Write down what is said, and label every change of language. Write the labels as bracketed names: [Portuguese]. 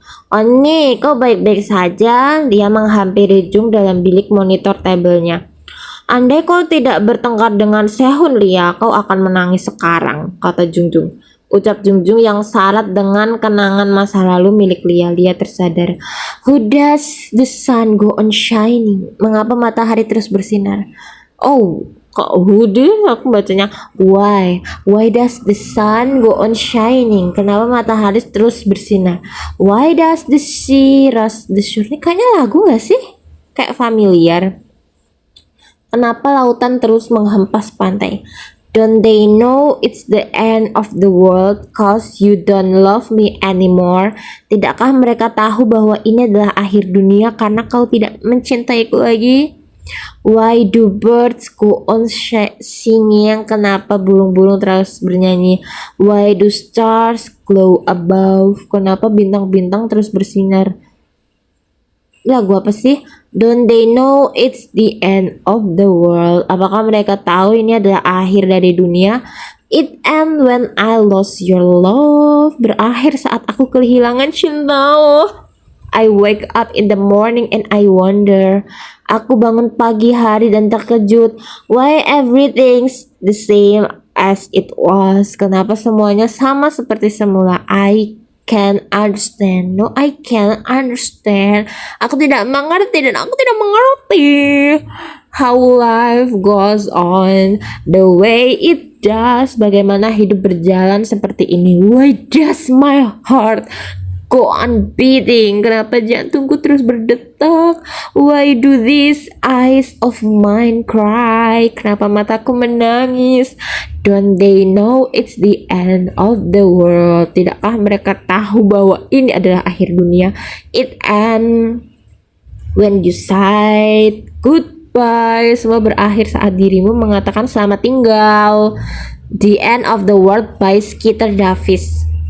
[Indonesian] Oh nih, kau baik-baik saja. Dia menghampiri Jung dalam bilik monitor tabelnya. Andai kau tidak bertengkar dengan Sehun Lia, kau akan menangis sekarang, kata Jung. Ucap Jung yang syarat dengan kenangan masa lalu milik Lia. Lia tersadar. [English] Who does the sun go on shining? [Indonesian] Mengapa matahari terus bersinar? Oh, kok deh aku bacanya [English] why does the sun go on shining? [Indonesian] Kenapa matahari terus bersinar? [English] Why does the sea rush the shore? [Indonesian] Ini kayaknya lagu gak sih? Kayak familiar. Kenapa lautan terus menghempas pantai? [English] Don't they know it's the end of the world cause you don't love me anymore? [Indonesian] Tidakkah mereka tahu bahwa ini adalah akhir dunia karena kau tidak mencintaiku lagi? [English] Why do birds go on singing? [Indonesian] Kenapa burung-burung terus bernyanyi? [English] Why do stars glow above? [Indonesian] Kenapa bintang-bintang terus bersinar? Lagu apa sih? [English] Don't they know it's the end of the world? [Indonesian] Apakah mereka tahu ini adalah akhir dari dunia? [English] It end when I lost your love. [Indonesian] Berakhir saat aku kehilangan cintamu. [English] I wake up in the morning and I wonder. [Indonesian] Aku bangun pagi hari dan terkejut. [English] Why everything's the same as it was? [Indonesian] Kenapa semuanya sama seperti semula? [English] I can't understand. No, I can't understand. [Indonesian] Aku tidak mengerti dan aku tidak mengerti [English] how life goes on the way it does. [Indonesian] Bagaimana hidup berjalan seperti ini? [English] Why does my heart go on beating? [Indonesian] Kenapa jantungku terus berdetak? [English] Why do these eyes of mine cry? [Indonesian] Kenapa mataku menangis? [English] Don't they know it's the end of the world? [Indonesian] Tidakkah mereka tahu bahwa ini adalah akhir dunia? [English] It end when you said goodbye. [Indonesian] Semua berakhir saat dirimu mengatakan selamat tinggal. [English] The End of the World by Skeeter Davis.